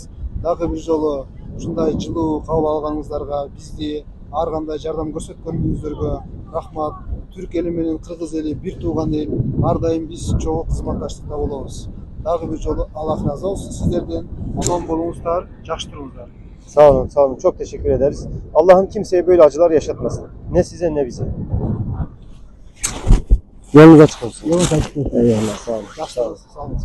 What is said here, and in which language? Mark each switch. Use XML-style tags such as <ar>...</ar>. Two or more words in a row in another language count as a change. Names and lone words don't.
<ky>Дагы бир жолу ушундай жылуу кабыл алганыңыздарга, бизди ар кандай жардам көрсөткөнүңүздөргө рахмат. Түрк эли менен Кыргыз эли бир тууган эл. Ар дайым биз чогуу кызматташтыкта болобуз. Дагы бир жолу Аллах разы болсун сиздерден. Аман болуңуздар, жакшы туруңуздар.</ky> <tr>Sağ olun, sağ olun. Çok teşekkür ederiz. Allah'ım kimseye böyle acılar yaşatmasın. Ne size ne bize. Yolunuz açık olsun. Yolunuz açık olsun. Eyvallah, sağ olun. Sağ olun. Sağ olun.</tr>